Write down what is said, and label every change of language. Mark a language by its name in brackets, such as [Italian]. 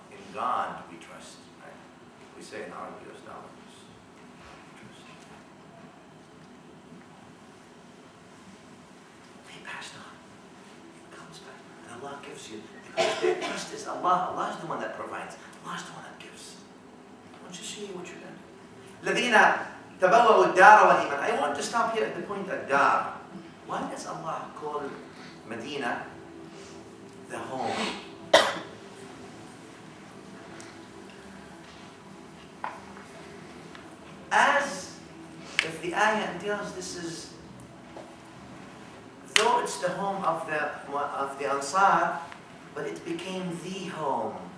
[English] In God we trust. Right? We say in Arabic, US dollars. They passed on. goes back. And Allah gives you. Because their trust is Allah. Allah is the one that provides. Allah is the one that gives. I want you to see what you're doing. [Arabic] الذين تبوأوا الدار والإيمان. [English] I want to stop here at the point of dar. Why does Allah call Medina the home? As if the ayah entails, this is, though it's the home of the Ansar, but it became the home.